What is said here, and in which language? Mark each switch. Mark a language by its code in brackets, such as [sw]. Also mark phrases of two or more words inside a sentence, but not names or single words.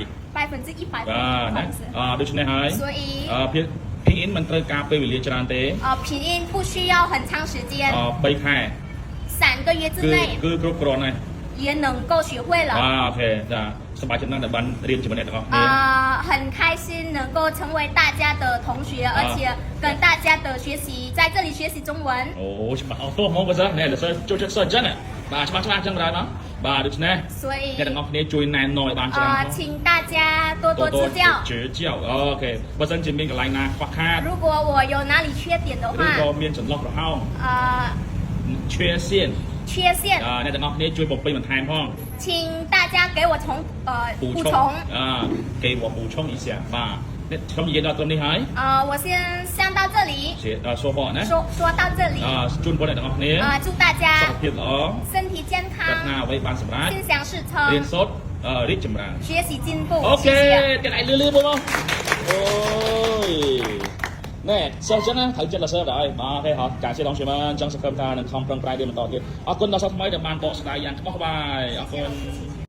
[km] 100% ណាដូច្នេះហើយ [zh] 所以 [km] 拼音មិនត្រូវការពេលវេលាច្រើនទេ [zh] 拼音不需要很长时间 [km] 3 ខែ [zh] 3个月之内 [km] គឺគ្រប់គ្រាន់ហើយ [zh] 也能够学会了 [km] អូខេចាសប្បាយចិត្តណាស់ដែលបានរៀនជាមួយអ្នកទាំងអស់គ្នា [zh] 很开心能够成为大家的同学而且跟大家的学习在这里学习中文 [km] អូច្បាស់អស់ទោះមកបើសិនអ្នកសើចូលចិត្តសើអញ្ចឹងបាទច្បាស់អញ្ចឹងដែរបាទដូច្នេះ [zh] 所以 [km] អ្នកទាំងអស់គ្នាជួយណែនាំឲ្យបានច្រើន [zh] 请大家多多指教 [km] អូខេបើសិនជាមានកន្លែងណាខ្វះខាត [zh] 如果我有哪里缺点的 [km] ឬ [zh] 话 [km] ក៏មានចន្លោះប្រហោង缺陷 [zh] 缺陷 [km] អ្នកទាំងអស់គ្នាជួយបំពេញបន្ថែមផង [zh] 请大家给我补充给我补充一下 [km] បាទខ្ញុំនិយាយដល់ត្រឹមនេះហើយ [zh] 我先上到这里说话ណា 说到这里 [km] ជូនពរអ្នកទាំងអស់គ្នា [zh] 祝大家 [km] សុខភាពល្អ [zh] 身体健 [km] ប្រាថ្នា [zh] 康 [km] អ្វីបានសម្រេច [zh] 心想事 [km] រៀន [zh] 成 [km] សូត្ររីកចម្រើន [zh] 学习进步 [km] អូខេ [zh] 谢谢 [km] ទាំងឯងលឺបងអូយណែសិស្សចឹងណាត្រូវចិត្តដល់សិស្សដែរបាទអូខេហោះការជា同学们ចឹងសង្ឃឹមថានឹងខំប្រឹងប្រែងរៀនបន្តទៀតអរគុណដល់សិស្សថ្មីដែលបានបកស្រាយយ៉ាងក្បោះក្បាយអរគុណ